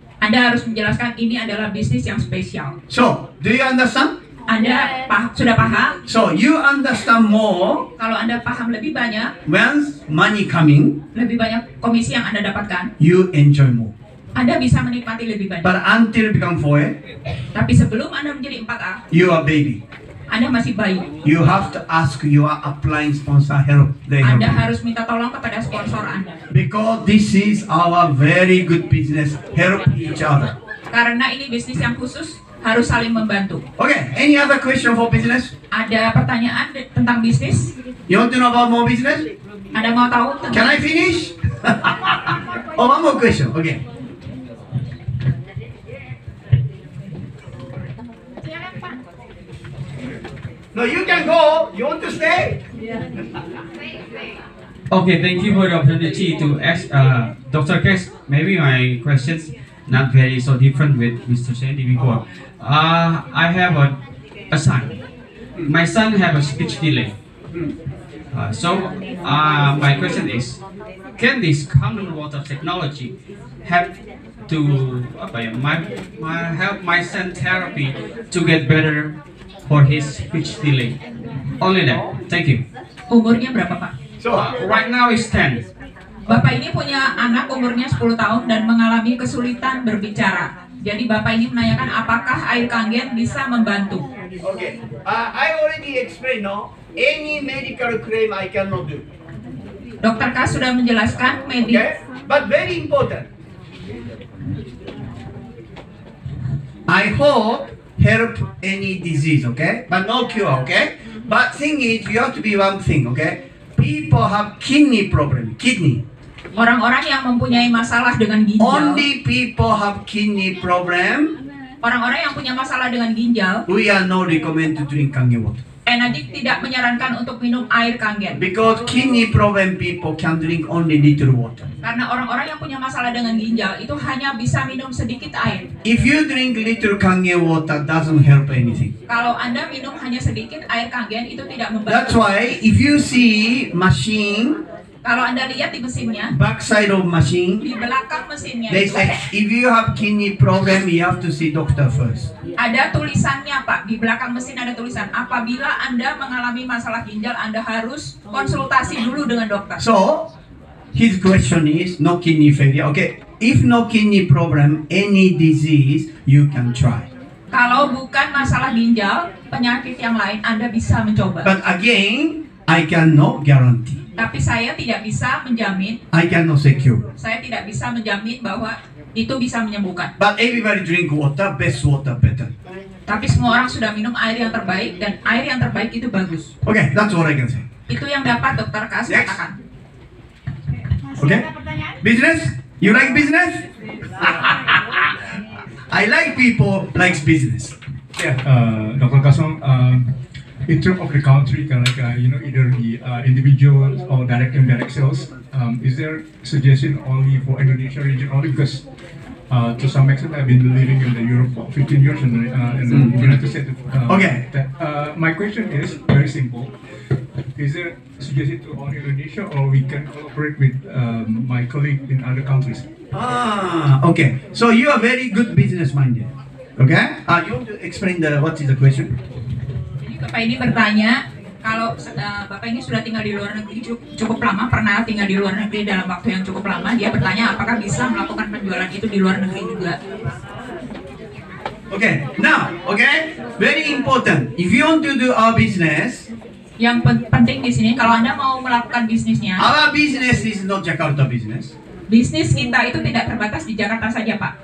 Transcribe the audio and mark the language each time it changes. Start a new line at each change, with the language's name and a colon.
Indonesian: Anda harus menjelaskan ini adalah bisnis yang spesial.
English: So, do you understand?
Indonesian: Anda sudah paham?
English: So, you understand more
Indonesian: Kalau Anda paham lebih banyak,
English: once money coming,
Indonesian: lebih banyak komisi yang Anda dapatkan,
English: you enjoy more.
Indonesian: Anda bisa menikmati lebih banyak.
English: But until become 4A,
Indonesian: Tapi sebelum Anda menjadi 4A,
English: you are baby.
Indonesian: Anda masih bayi.
English: You have to ask your applying sponsor help. They help
Indonesian: Anda
English: you.
Indonesian: harus minta tolong kepada sponsor Anda.
English: Because this is our very good business. Help each other.
Indonesian: Karena ini bisnis yang khusus, harus saling membantu.
English: Okay, any other question for business?
Indonesian: Ada pertanyaan tentang bisnis?
English: You want to know about more business?
Indonesian: Anda mau tahu
English: Can
Indonesian: tentang
English: I finish? Oh, one more question. Okay. No, you can go. You want to stay? Okay, thank you for the opportunity to ask Dr. Kes. Maybe my questions not very so different with Mr. Sandy before. I have a son. My son have a speech delay. My question is, can this common water technology help to help my son therapy to get better for his speech delay? Only that. Thank you.
Indonesian: umurnya berapa, Pak?
English: So, Right now is 10.
Indonesian: Bapak ini punya anak umurnya 10 tahun dan mengalami kesulitan berbicara. Jadi Bapak ini menanyakan apakah air kangen bisa membantu.
English: okay. I already explained, no? Any medical claim I cannot do.
Indonesian: Dokter K sudah menjelaskan
English: Okay? But very important. I hope help any disease, okay? But no cure, okay? But thing is, you have to be one thing, okay? People have kidney problem, kidney.
Indonesian: orang-orang yang mempunyai masalah dengan ginjal,
English: Only people have kidney problem,
Indonesian: orang-orang yang punya masalah dengan ginjal,
English: we are not recommend to drink kangen water.
Indonesian: Enadik tidak menyarankan untuk minum air kangen.
English: Because kidney problem people can drink only little water.
Indonesian: Karena orang-orang yang punya masalah dengan ginjal itu hanya bisa minum sedikit air.
English: If you drink little kangen water, doesn't help anything.
Indonesian: Kalau Anda minum hanya sedikit air kangen itu tidak
English: That's
Indonesian: membantu.
English: why if you see machine
Indonesian: Kalau Anda lihat di mesinnya,
English: backside of machine,
Indonesian: di belakang mesinnya
English: they
Indonesian: itu
English: say if you have kidney problem, you have to see doctor first.
Indonesian: ada tulisannya, Pak. Di belakang mesin ada tulisan, apabila Anda mengalami masalah ginjal, Anda harus konsultasi dulu dengan dokter.
English: So his question is no kidney failure. Okay, if no kidney problem, any disease you can try.
Indonesian: Kalau bukan masalah ginjal, penyakit yang lain Anda bisa mencoba.
English: But again, I cannot guarantee.
Indonesian: Tapi saya tidak bisa menjamin,
English: I cannot secure.
Indonesian: saya tidak bisa menjamin bahwa itu bisa menyembuhkan.
English: But everybody drink water, best water better.
Indonesian: Tapi semua orang sudah minum air yang terbaik, dan air yang terbaik itu bagus.
English: Okay, that's all I can say.
Indonesian: Itu yang dapat Dokter Kas
English: Next.
Indonesian: katakan.
English: Okay? Business? You like business? I like people likes business. Yeah, Dr. Kasong, in terms of the country, kind of like, either the individual or direct and indirect sales, is there suggestion only for Indonesia region only? Because to some extent, I've been living in the Europe for 15 years in the United States. Okay. My question is very simple. Is there suggestion to only Indonesia, or we can collaborate with my colleague in other countries? Okay. So you are very good business minded. Okay? You want to explain what is the question?
Indonesian: Jadi Bapak ini bertanya, kalau Bapak ini sudah tinggal di luar negeri cukup lama, pernah tinggal di luar negeri dalam waktu yang cukup lama, dia bertanya apakah bisa melakukan penjualan itu di luar negeri juga.
English: Okay. Now, okay? Very important. If you want to do our business,
Indonesian: Yang penting di sini, kalau Anda mau melakukan bisnisnya,
English: our business is not Jakarta business.
Indonesian: bisnis kita itu tidak terbatas di Jakarta saja, Pak.